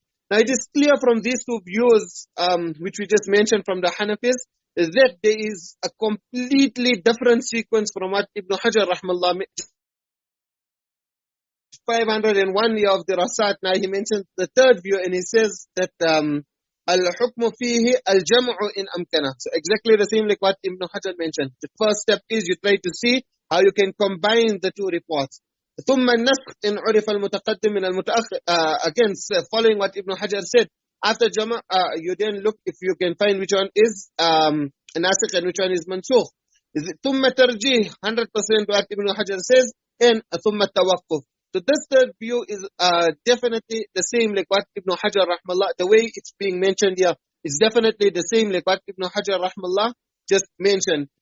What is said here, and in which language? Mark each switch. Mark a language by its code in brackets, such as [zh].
[en] Now it is clear from these two views, which we just mentioned from the Hanafis, is that there is a completely different sequence from what Ibn Hajar rahmallah 501 year of the Rasat. Now he mentions the third view and he says that [ar] al-hukmu fihi al-jam'u in amkana. [en] So exactly the same like what Ibn Hajar mentioned. The first step is you try to see how you can combine the two reports. [ar] ثم النسخ إن عرف المتقدم من المتأخر. [en] Again, following what Ibn Hajar said, after Jama, you then look if you can find which one is nasikh and which one is mansukh. [ar] ثم ترجيح, [en] 100% what Ibn Hajar says, and [ar] ثم التوقف. [en] So this third view is definitely the same like what Ibn Hajar rahmallah, the way it's being mentioned here is definitely the same like what Ibn Hajar rahmallah just mentioned.